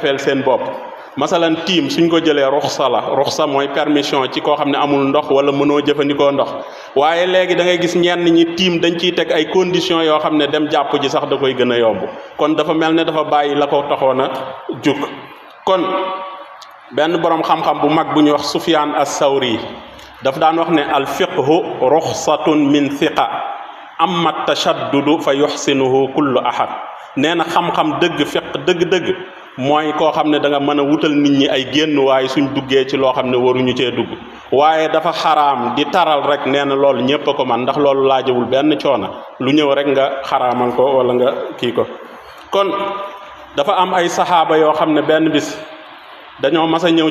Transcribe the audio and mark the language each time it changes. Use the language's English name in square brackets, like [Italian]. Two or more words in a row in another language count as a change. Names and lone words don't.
[Wolof] jafeel seen bopp masalan tiim suñ ko jëlee ruxsa mooy permission ci koo xam ne amul ndox wala mënoo jëfandikoo ndox waaye léegi da ngay gis ñenn ñi tiim dañ ciy teg ay conditions yoo xam ne dem jàpp ji sax da koy gën a yomb kon dafa mel ne dafa bàyyi la ko taxoon a jug kon benn boroom xam-xam bu mag bu ñuy wax Sufyaan as-Sawri daf daan wax ne [Arabic] الفقه رخصة من ثقة أما التشديد فيحسنه كل أحد [Wolof] nee na xam-xam dëgg fiq dëgg-dëgg mooy koo xam ne da nga mën a wutal nit ñi ay génn waaye suñ duggee ci loo xam ne waruñu cee dugg waaye dafa xaraam di taral rek nee na loolu ñépp a ko man ndax loolu laajawul benn coona lu ñëw rek nga xaraamal ko wala nga kii ko kon dafa am ay saxaaba yoo xam ne benn bis dañoo mas a ñëw